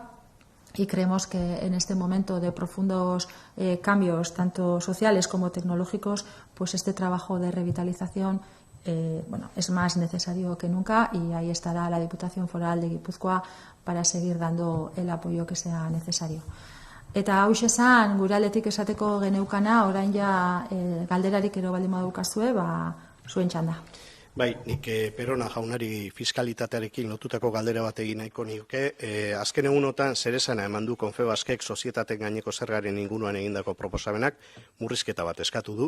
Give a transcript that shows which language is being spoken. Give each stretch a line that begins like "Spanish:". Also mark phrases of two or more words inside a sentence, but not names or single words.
Spanish: Y creemos que en este momento de profundos cambios, tanto sociales como tecnológicos, pues este trabajo de revitalización es más necesario que nunca y ahí estará la Diputación Foral de Guipúzcoa para seguir dando el apoyo que sea necesario.
Basque: Eta hau esan, gure aldetik esateko geneukana, orain ja galderarik ero baldin badukazue, zuen txanda. Bai, nik Perona jaunari fiskalitatearekin lotutako galdera bat egin nahiko nioke. Azken egunotan zeresana eman du Confebaskek sozietateen gaineko zergaren inguruan egindako proposamenak murrizketa bat eskatu du.